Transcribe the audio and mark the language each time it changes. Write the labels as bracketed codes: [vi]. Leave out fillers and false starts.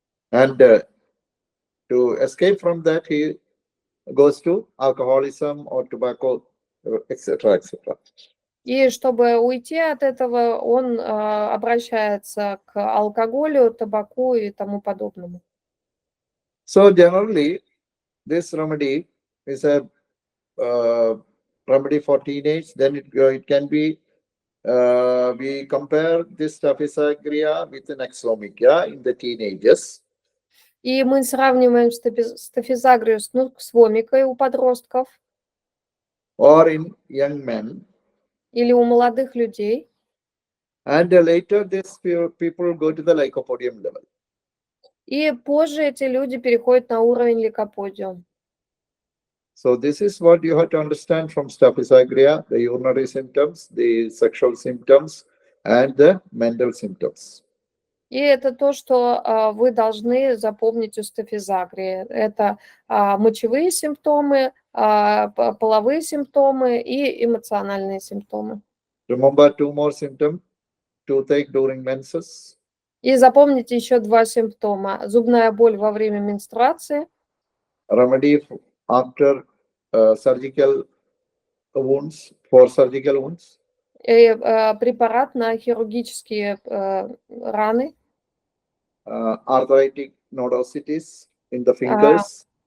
[en] And to escape from that, he goes to alcoholism or tobacco, etc., etc. [ru] И чтобы уйти от этого, он обращается к алкоголю, табаку и тому подобному. [en] So generally, this remedy is a remedy for teenage. Then it can be, we compare this Staphysagria with an axomachia in the teenagers. [ru] И мы сравниваем Стафизагрию с вомикой у подростков. [en] Or in young men. [ru] Или у молодых людей. [en] And later these people go to the lycopodium level. [ru] И позже эти люди переходят на уровень лейкоподиум. [en] So this is what you have to understand from Staphysagria: the urinary symptoms, the sexual symptoms, and the mental symptoms. [ru] И это то, что вы должны запомнить у Стафизагрии. Это мочевые симптомы, половые симптомы и эмоциональные симптомы. [en] Remember two more symptoms: toothache during menses. [ru] И запомните еще два симптома: зубная боль во время менструации. [en] Remedy after surgical wounds, for surgical wounds. [ru] И препарат на хирургические раны. [en] Arthritic nodosities in the fingers.